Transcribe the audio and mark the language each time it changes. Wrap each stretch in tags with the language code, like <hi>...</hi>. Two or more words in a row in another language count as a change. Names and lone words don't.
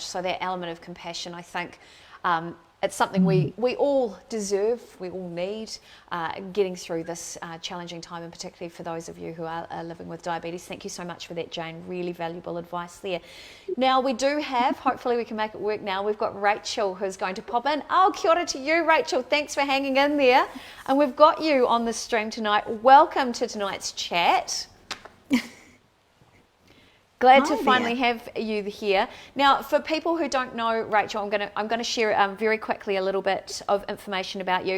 <en>So that element of compassion, I think, it's something we all deserve, we all need, getting through this challenging time, and particularly for those of you who are living with diabetes. Thank you so much for that, Jane. Really valuable advice there. Now we do have, hopefully we can make it work now, we've got Rachel who's going to pop in. Oh,</en> <mi>kia ora</mi> <en>to you, Rachel. Thanks for hanging in there. And we've got you on the stream tonight. Welcome to tonight's chat. Glad to finally have you here. Now, for people who don't know, Rachel, I'm going to share very quickly a little bit of information about you.</en>